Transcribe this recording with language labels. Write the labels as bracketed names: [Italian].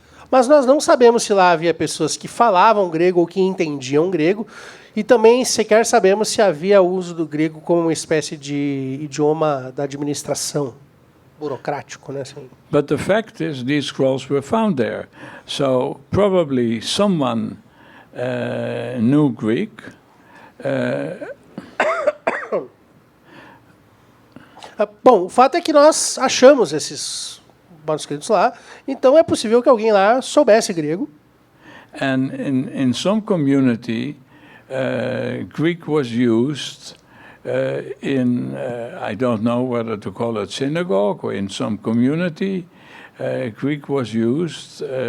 [Portuguese] Mas nós não sabemos se lá havia pessoas que falavam grego ou que entendiam grego, e também sequer sabemos se havia uso do grego como uma espécie de idioma da administração, burocrático, né? Assim. [English] But the fact is, these scrolls were found there. So probably someone knew Greek. [Portuguese] Bom, o fato é que nós achamos esses manuscritos lá, então é possível que alguém lá soubesse grego. [English] And in some community, Greek was used I don't know whether to call it synagogue, or in some community, Greek was used